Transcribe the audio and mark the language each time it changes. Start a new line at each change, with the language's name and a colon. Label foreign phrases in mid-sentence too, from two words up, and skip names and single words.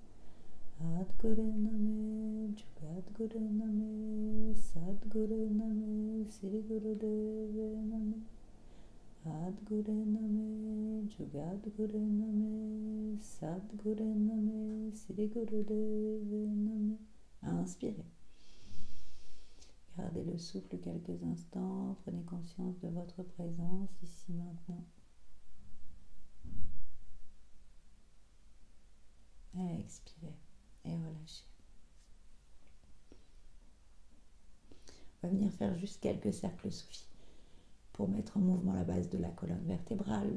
Punjabi: ਆਦਿਗੁਰੇ ਨਮਹ, ਜੁਗਾਦਿਗੁਰੇ ਨਮਹ, ਸਤਿਗੁਰੇ ਨਮਹ, ਸਿਰੀ ਗੁਰਦੇਵੇ ਨਮਹ. ਆਦਿਗੁਰੇ ਨਮਹ, ਜੁਗਾਦਿਗੁਰੇ ਨਮਹ, ਸਤਿਗੁਰੇ ਨਮਹ, ਸਿਰੀ ਗੁਰਦੇਵੇ ਨਮਹ.
French: Inspirez. Gardez le souffle quelques instants, prenez conscience de votre présence ici maintenant. Expirez et relâchez. On va venir faire juste quelques cercles soufis pour mettre en mouvement la base de la colonne vertébrale.